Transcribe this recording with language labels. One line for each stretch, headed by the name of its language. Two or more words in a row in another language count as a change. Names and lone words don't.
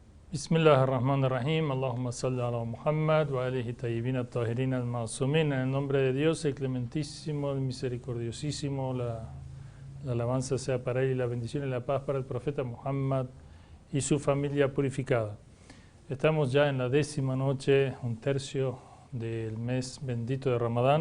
Arabic: بسم الله الرحمن الرحيم. اللهم صل على محمد وآله الطيبين الطاهرين المعصومين.
Spanish: En el nombre de Dios, el clementísimo, el misericordiosísimo, la alabanza sea para él y la bendición y la paz para el profeta Muhammad y su familia purificada. Estamos ya en la 10ª noche, un tercio del mes bendito de Ramadán.